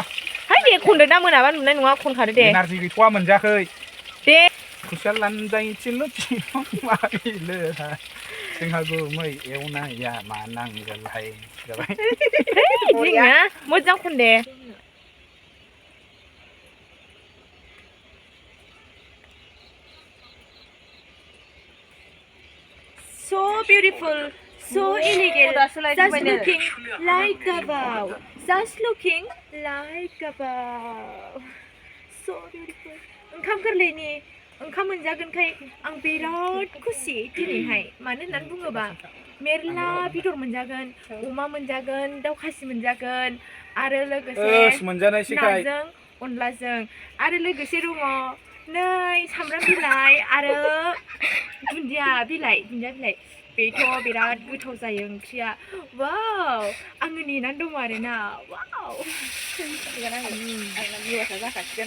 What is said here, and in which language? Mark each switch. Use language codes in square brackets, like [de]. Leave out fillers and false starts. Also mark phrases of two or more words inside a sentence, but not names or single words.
[brx] हाय दे खनदो ना मोनाबा नुनाय नङा खनखादो दे एनार्जि गैथ'वा मोनजायाखै दे खुसिया लानजायथिल' जोंहा गुमै एवनाया मा नांगोलहाय जाबाय मोजां खन दे [en] so beautiful so elegant just looking like a bow just looking like a bow so beautiful [brx] ओंखाम गोरलैनि ओंखाम मोनजागोनखाय आं बिराद खुसि दिनैहाय मानो होननानै बुङोबा मेरला बेदर मोनजागोन अमा मोनजागोन दाउ खासि मोनजागोन आरो लोगोसे नाजों अनलाजों आरो लोगोसे दङ नै सामब्राम बिलाइ आरो दुन्दिया बिलाइ बेथ' बिराद गोथाव जायो ओंख्रिया वाव आङो नेनानै दङ आरोना वाव आंना भिउआसआ जाखासिगोन